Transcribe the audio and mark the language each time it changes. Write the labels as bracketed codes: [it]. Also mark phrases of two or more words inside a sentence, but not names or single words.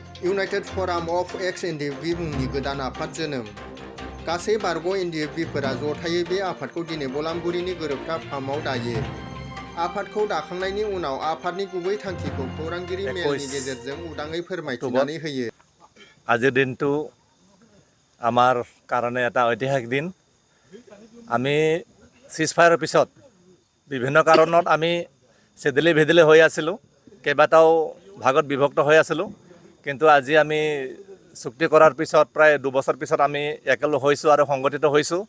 [brx] इउनाइटेड फराम अफ एक्स एनडिएफबि मुंनि गोदान आफाद जोनोम गासै बारग' एनडिएफबिफोरा जथायै बे आफादखौ दिनै बलामगुरिनि गोरोबथा फार्माव दायो। आफादखौ दाखांनायनि उनाव आफादनि गुबै थांखिखौ खौरांगिरि मेलनि गेजेरजों उदाङै फोरमायथिनानै होयो। [as] আজিৰ দিনটো আমাৰ কাৰণে এটা ঐতিহাসিক দিন। আমি চিজফায়াৰৰ পিছত বিভিন্ন কাৰণত আমি চেদেলি ভেদেলি হৈ আছিলোঁ, কেইবাটাও ভাগত বিভক্ত হৈ আছিলোঁ, কিন্তু আজি আমি চুক্তি কৰাৰ পিছত প্ৰায় 2 বছৰ পিছত আমি একেলগ হৈছোঁ আৰু সংগঠিত হৈছোঁ।